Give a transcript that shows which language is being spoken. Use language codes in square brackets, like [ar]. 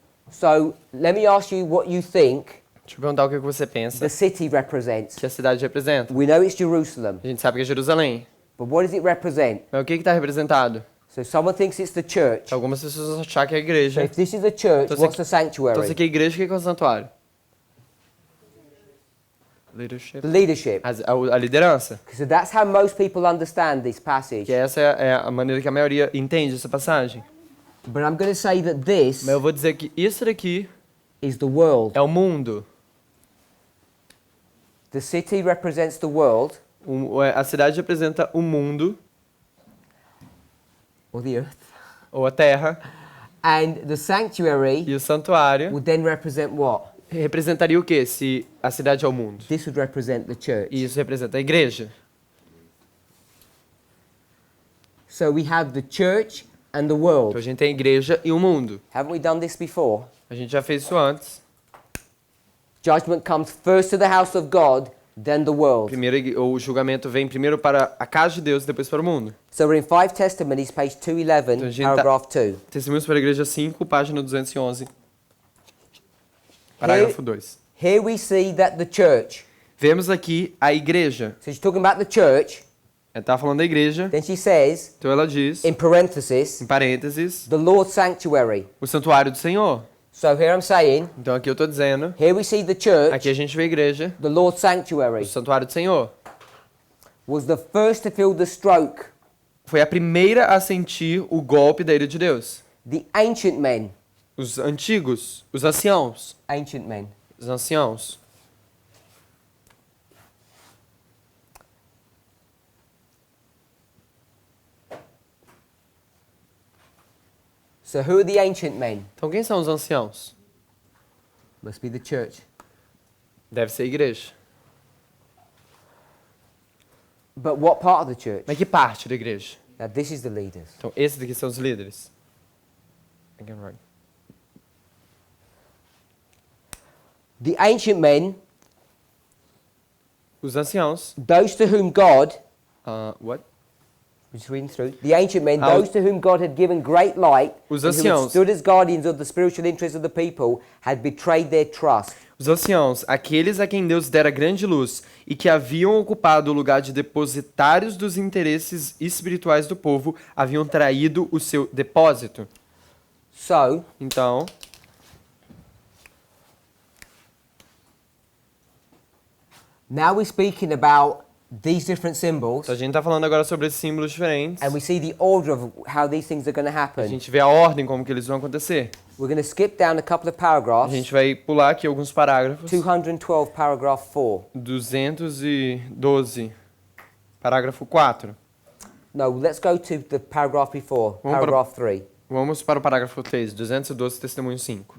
[en] So let me ask you what you think [pt] Deixa eu perguntar o que você pensa [en] the city represents. [pt] que a cidade representa. [en] We know it's Jerusalem, [pt] A gente sabe que é Jerusalém. [en] but what does it represent? [pt] Mas o que está representado? [en] So someone thinks it's the church. [pt] Algumas pessoas vão achar que é a [en] So [pt] igreja. [en] if this is the church, [pt] Então, [en] what's the [pt] Então, se [en] sanctuary? [pt] aqui é a igreja, o que é o santuário? [en] Leadership. The leadership. [pt] A liderança. [en] So that's how most people understand this passage. [pt] Que essa é a maneira que a maioria entende essa passagem. [en] But I'm going to say that this [pt] Mas eu vou dizer que isso daqui [en] is the world. [pt] é o mundo. [en] The city represents the world [pt] A cidade representa o mundo, [en] or the earth. [pt] ou a terra, [en] And the sanctuary [pt] e o santuário [en] would then represent what? [pt] representaria o quê se a cidade é o mundo? [en] This would represent the church. [pt] E isso representa a igreja. [en] So we have the church and the world. [pt] Então a gente tem a igreja e o mundo. [en] Haven't we done this before? [pt] A gente já fez isso antes. [en] Judgment comes first to the house of God, then the world. [pt] Primeiro, o julgamento vem primeiro para a casa de Deus e depois para o mundo. [en] So we're in 5 Testimonies, page 211, [pt] Então, a gente [en] paragraph 2. [pt] Testemunhos para a igreja 5, página 211. Parágrafo 2. [en] Here we see that the church, [pt] Vemos aqui a igreja. [en] so she's talking about the church, [pt] Ela está falando da igreja, [en] then she says, [pt] então ela diz, [en] in parenthesis, [pt] em parênteses, [en] the Lord's sanctuary. [pt] o santuário do Senhor. [en] So here I'm saying, [pt] Então aqui eu estou dizendo, [en] here we see the church, [pt] aqui a gente vê a igreja, [en] the Lord's [pt] o [en] sanctuary, [pt] santuário do Senhor. [en] was the first to feel the stroke. [pt] Foi a primeira a sentir o golpe da ira de Deus. [en] The ancient men, [pt] Os antigos, os anciãos, [en] ancient men. [pt] os anciãos. [en] So who are the ancient men? [pt] Então quem são os anciãos? [en] Must be the church. [pt] Deve ser a igreja. [en] But what part of the church? [pt] Mas que parte da igreja? [en] Now this is the leaders. Então esses daqui são os líderes. Again, right. The ancient men, [pt] Os anciãos. [en] those to whom God, What? I'm just reading through, the ancient men, How- those to whom God had given great light, [pt] Os [en] and who had [pt] anciãos. [en] stood as guardians of the spiritual interests of the people, had betrayed their trust. [pt] Os anciãos, aqueles a quem Deus dera grande luz e que haviam ocupado o lugar de depositários dos interesses espirituais do povo, haviam traído o seu depósito. [en] So, [pt] Então, [en] now we're speaking about these different symbols, [pt] a gente está falando agora sobre esses símbolos diferentes. [en] and we see the order of how these things are going to [pt] A [en] happen. [pt] gente vê a ordem como que eles vão acontecer. [en] We're going to skip down a couple of [pt] A [en] paragraphs. [pt] gente vai pular aqui alguns parágrafos. [en] 212, paragraph 4. [pt] 212, parágrafo 4. [en] No, let's go to the paragraph before, [pt] Vamos para- [en] paragraph 3. [pt] Vamos para o parágrafo 3, 212, testemunho 5.